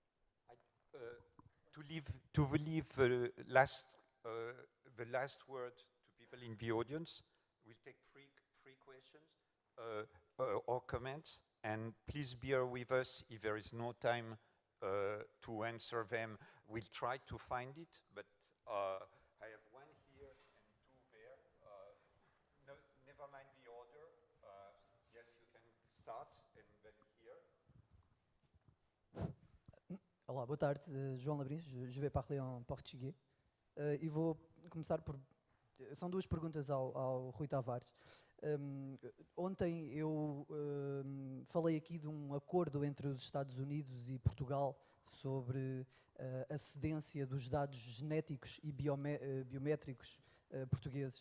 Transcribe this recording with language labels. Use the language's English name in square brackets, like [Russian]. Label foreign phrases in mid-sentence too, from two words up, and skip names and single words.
[English] To leave the last word to people in the audience, we'll take three questions or comments, and please bear with us if there is no time to answer them. We'll try to find it, but I have one here and two there. Never mind the order. Yes, you can start, and then here. [Portuguese] Olá, boa tarde, [French] João Labrinhos, je vais parler en portugais. [Portuguese] E vou começar por... São duas perguntas ao Rui Tavares. Ontem eu falei aqui de um acordo entre os Estados Unidos e Portugal sobre a cedência dos dados genéticos e biométricos portugueses.